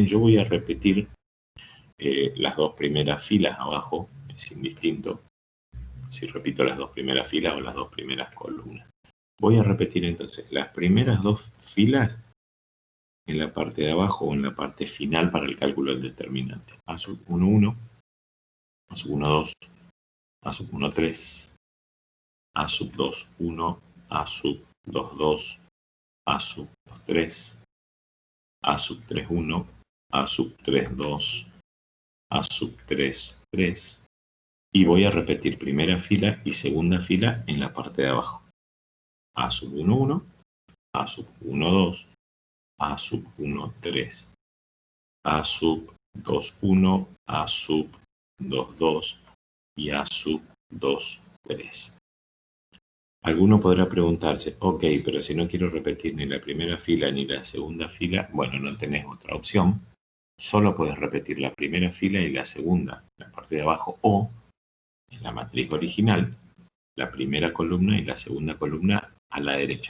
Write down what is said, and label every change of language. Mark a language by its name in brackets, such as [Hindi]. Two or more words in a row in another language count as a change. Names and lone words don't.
[Spanish] Yo voy a repetir las dos primeras filas abajo, es indistinto si repito las dos primeras filas o las dos primeras columnas. Voy a repetir entonces las primeras dos filas en la parte de abajo o en la parte final para el cálculo del determinante. A sub 1, 1, A sub 1, 2, A sub 1, 3, A sub 2, 1, A sub 2, 2, A sub 2, 3, A sub 3, 1, A sub 3, 2, A sub 3, 3. Y voy a repetir primera fila y segunda fila en la parte de abajo. A sub 1, 1, A sub 1, 2, A sub 1, 3, A sub 2, 1, A sub 2, 2 y A sub 2, 3. Alguno podrá preguntarse, ok, pero si no quiero repetir ni la primera fila ni la segunda fila, bueno, no tenés otra opción. Solo puedes repetir la primera fila y la segunda, la parte de abajo, o en la matriz original, la primera columna y la segunda columna a la derecha.